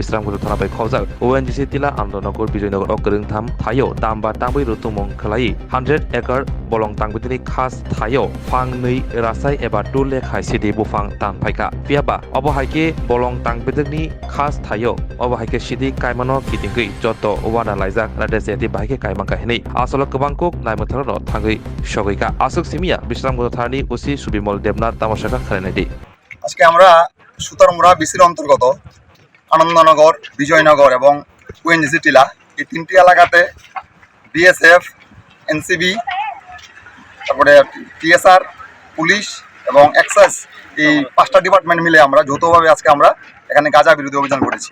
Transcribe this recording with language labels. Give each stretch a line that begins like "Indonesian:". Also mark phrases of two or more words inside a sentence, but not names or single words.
Kok Borok: Bisram Kuno Thana Bai Khawjak ONGC Tila Andonagor Bijoynagar Okrung Tham Thayo Tamba Tangbai Rutumong Khlai 100 acre Bolong Tangbitini Khas Thayo Phangnui Rasai Eba Tule Khaisidi Bufang Tan Phaika Piaba Obo Haike Bolong Tangbitini Khas Thayo Obo Haike Sidi Kaimano Kitingui Joto Owana Laijak Radeseti Bahike Kaimang Kahini Asolo Kebangkok Naimatharo Thangai Shogoika Asuk Simia Bisram Kuno Thani Usi Subimol Debnath Tamashaka Khalenedi
Bangla: আজকে আমরা সুতারমুড়া বিসির অন্তর্গত আনন্দনগর বিজয়নগর এবং ওএনজিসি টিলা এই তিনটি এলাকাতে বিএসএফ এনসিবি তারপরে টিএসআর পুলিশ এবং এক্সাইজ এই 5টা ডিপার্টমেন্ট মিলে আমরা যৌথভাবে আজকে আমরা এখানে গাঁজা বিরোধী অভিযান করেছি।